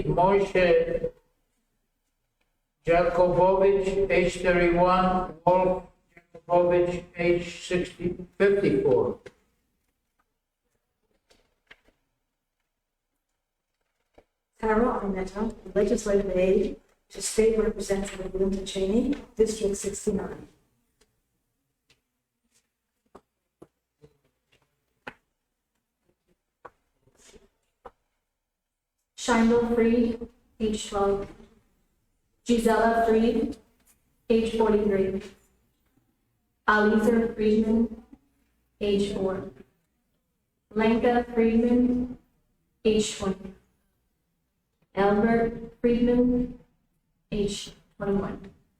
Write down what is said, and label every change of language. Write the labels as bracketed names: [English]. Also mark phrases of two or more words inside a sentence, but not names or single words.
[English] Moshe Jakubovich, age 31. Wolf Jakubovich, age 54. Tara Arnetta, legislative aide to State Representative Linda Cheney, District 69. Shiloh Freed, age 12. Gisela Freed, age 43. Aliza Friedman, age 4. Blanca Friedman, age 20. Albert Friedman, age 21.